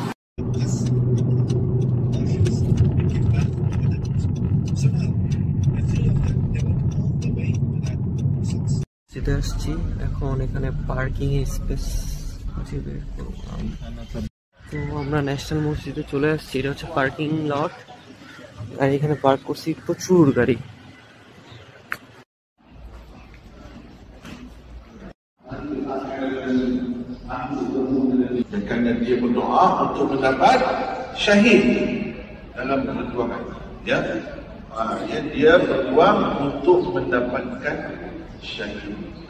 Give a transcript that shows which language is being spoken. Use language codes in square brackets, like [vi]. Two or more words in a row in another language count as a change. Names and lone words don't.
[bn] যেতে আসছি এখন, এখানে [en] parking space [bn] বের করলাম। তো আমরা ন্যাশনাল মসজিদে চলে আসছি। এটা হচ্ছে [en] parking lot, [bn] আর এখানে পার্ক করছি প্রচুর গাড়ি। [id] Karena dia berdoa untuk mendapat syahid dalam perjuangan, ya. Dia berjuang untuk mendapatkan syahid.